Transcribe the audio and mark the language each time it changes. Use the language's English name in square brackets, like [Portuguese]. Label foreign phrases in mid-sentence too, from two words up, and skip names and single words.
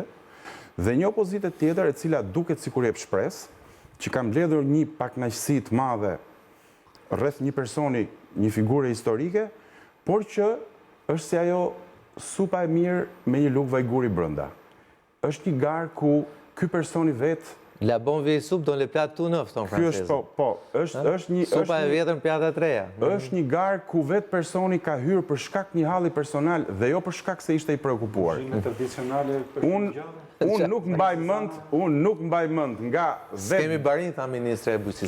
[Albanian] Dhe një opozite tjetër e cila duket sikur jep shpresë, që ka mbledhur një pakënaqësi të madhe rreth një personi, një figure historike, por që është si ajo supa e mirë me një lugë vajguri brenda. Është një garë ku ky personi vetë [French] La bon vieille soupe dans les plats tout neufs, [Albanian] thonë Ky është francezët. është një Supa e vjetër, pjata të reja. është një garë ku vetë personi ka hyrë për shkak një halli personal dhe jo për shkak se ishte i preokupuar. Tradicionale Unë nuk mbaj mend nga Kemi barin, tha ministre e bujqësisë.